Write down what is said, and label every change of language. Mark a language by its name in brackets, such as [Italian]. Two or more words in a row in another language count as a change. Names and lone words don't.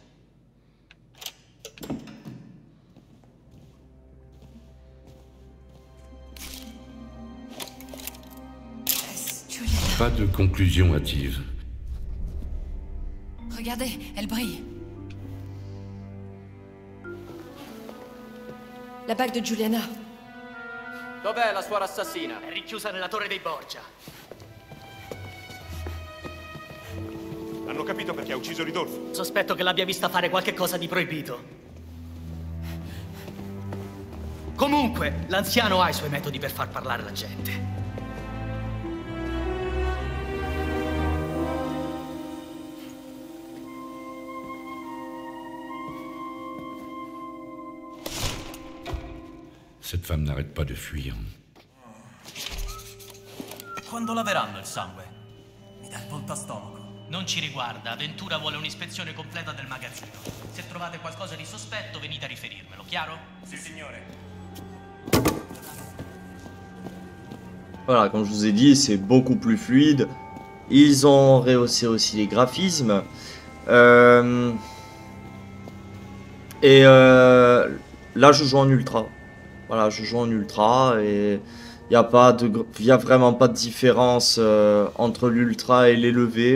[French] Juliana. Pas de conclusion hâtive. Regardez, elle brille. La bague de Juliana. [Italian] Dov'è la suora assassina? È rinchiusa nella torre dei Borgia. Hanno capito perché ha ucciso Ridolfo? Sospetto che l'abbia vista fare qualche cosa di proibito. Comunque, l'anziano ha i suoi metodi per far parlare la gente. [French] Cette femme n'arrête pas de fuir. [Italian] Quando laveranno il sangue? Mi dà il volto a stomaco. Non ci riguarda, Ventura vuole un'ispezione completa del magazzino. Se trovate qualcosa di sospetto venite a riferirmelo, chiaro? Sì, signore. [French] Voilà, comme je vous ai dit, c'est beaucoup plus fluide. Ils ont rehaussé aussi les graphismes. Là, je joue en ultra. Voilà, je joue en ultra et il y a vraiment pas de différence entre l'ultra et l'élevé.